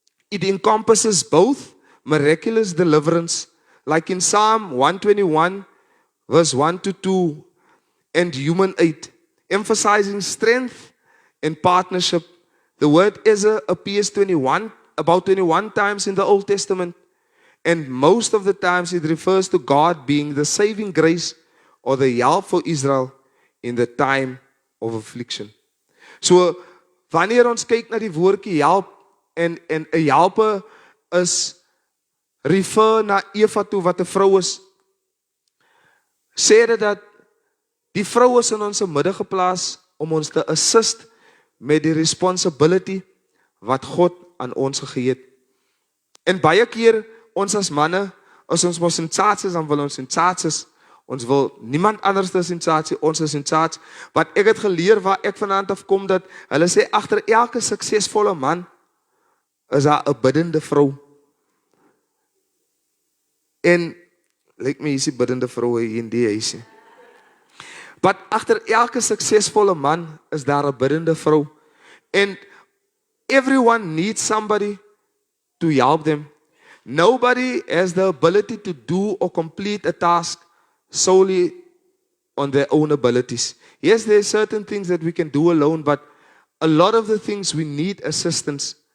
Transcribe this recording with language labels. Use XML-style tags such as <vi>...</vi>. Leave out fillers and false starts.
<en>It encompasses both miraculous deliverance, like in Psalm 121, verse 1 to 2, and human aid, emphasizing strength and partnership. The word Ezer appears about 21 times in the Old Testament, and most of the times it refers to God being the saving grace or the help for Israel in the time of affliction.</en> <af>So, wanneer ons kyk na die woordjie help en 'n helper is refer na Eva toe wat 'n vrou is, sê dit dat die vrou is in ons midde geplaas om ons te assist met die responsibility wat God aan ons gegee het. En baie keer ons as manne, as ons mos in charge is, dan wil ons in charge is. Ons wil niemand anders is in charge, ons is in charge. Wat ek het geleer waar ek vanaand af kom, dat hulle sê agter elke suksesvolle man is daar 'n biddende vrou. En lyk my hierdie biddende vroue hier in die huisie. But agter elke suksesvolle man is daar 'n biddende vrou.</af> <en>And everyone needs somebody to help them. Nobody has the ability to do or complete a task solely on their own abilities. Yes, there are certain things that we can do alone, but a lot of the things we need assistance.</en>